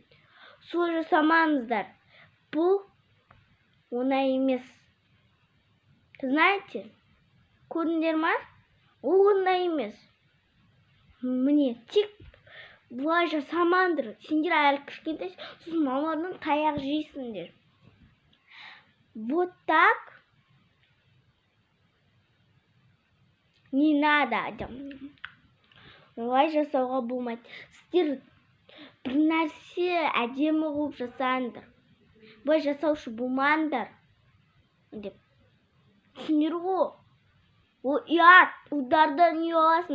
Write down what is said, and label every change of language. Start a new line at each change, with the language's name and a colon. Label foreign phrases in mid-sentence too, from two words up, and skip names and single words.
Kazakh: Сол жасамаңыздар. Бұл оңай емес. Знаете? Көрдіңдер ма? Ол оңай емес. Міне, тек бұлай жасамаңдар. Сендер әлі кішкентай, сосын маманың таяқ жейсіңдер.
Russian: Вот так не надо.
Kazakh: Олай жасауға болмайды. Сіздер бір нәрсе әдемі қылып жасаңдар. Бұлай жасаушы болмаңдар. Деп. Түсіндер ғой. Ол ұят. Ұлдардан ұяласыңдар.